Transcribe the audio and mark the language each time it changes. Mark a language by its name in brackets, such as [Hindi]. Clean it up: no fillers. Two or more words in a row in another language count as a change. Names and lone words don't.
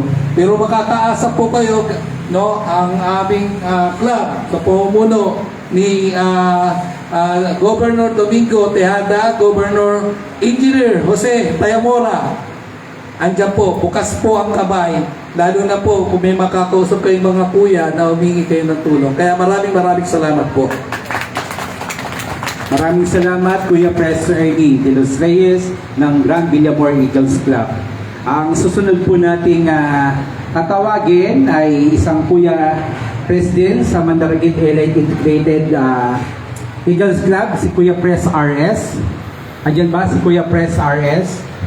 [Filipino] Pero makakaasa po kayo, no, ang aming club sa pamumuno ni Governor Domingo Tejada, Governor Engineer Jose Tayamora. Andiyan po, bukas po ang kamay. Lalo na po kung may makakausap kayong mga kuya na humingi kayo ng tulong. Kaya maraming salamat po. Maraming salamat, Kuya Pres Ernie de los Reyes ng Grand Villamor Eagles Club. Ang susunod po nating tatawagin ay isang Kuya President sa Mandaragit Elite Integrated Eagles Club, si Kuya Pres RS. Andiyan ba si Kuya Pres RS?